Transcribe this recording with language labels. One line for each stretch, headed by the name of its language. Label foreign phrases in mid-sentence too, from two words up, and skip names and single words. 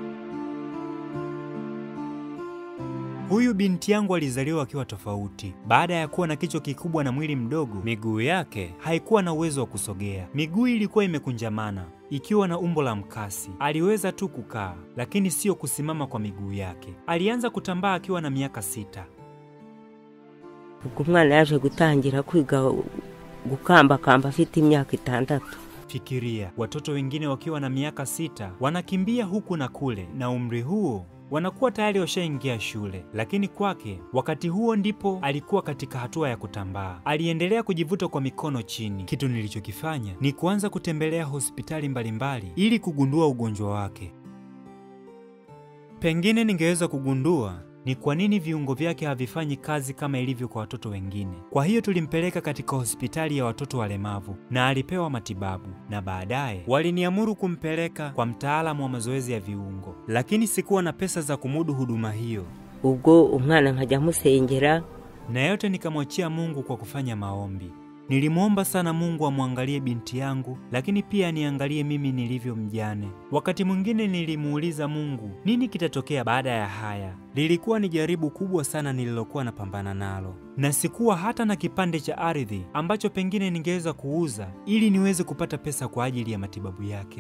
Swahili: Huyu binti yangu alizaliwa akiwa tofauti. Baada ya kuwa na kichwa kikubwa na mwili mdogo, miguu yake haikuwa na uwezo wa kusogea. Miguu ilikuwa imekunjamana, ikiwa na umbo la mkasi. Aliweza tu kukaa, lakini sio kusimama kwa miguu yake. Alianza kutambaa akiwa na miaka 6.
Kinyarwanda: Umwana yaje gutangira kwiga gukamba afite imyaka 6.
Swahili: Fikiria, watoto wengine wakiwa na miaka 6 wanakimbia huku na kule, na umri huo wanakuwa tayari washaingia shule, lakini kwake wakati huo ndipo alikuwa katika hatua ya kutambaa. Aliendelea kujivuta kwa mikono chini. Kitu nilichokifanya ni kuanza kutembelea hospitali mbalimbali ili kugundua ugonjwa wake. Pengine ningeweza kugundua ni kwa nini viungo vyake havifanyi kazi kama ilivyo kwa watoto wengine. Kwa hiyo tulimpeleka katika hospitali ya watoto walemavu na alipewa matibabu, na baadaye waliniamuru kumpeleka kwa mtaalamu wa mazoezi ya viungo, lakini sikuwa na pesa za kumudu huduma hiyo.
Kinyarwanda: Ubwo umwana nkajya musengera,
Swahili: na yote nikamwachia Mungu kwa kufanya maombi. Nilimwomba sana Mungu amwangalie binti yangu, lakini pia niangalie mimi nilivyo mjane. Wakati mwingine nilimuuliza Mungu, nini kitatokea baada ya haya? Lilikuwa ni jaribu kubwa sana nililokuwa napambana nalo, na sikuwa hata na kipande cha ardhi ambacho pengine ningeweza kuuza ili niweze kupata pesa kwa ajili ya matibabu yake.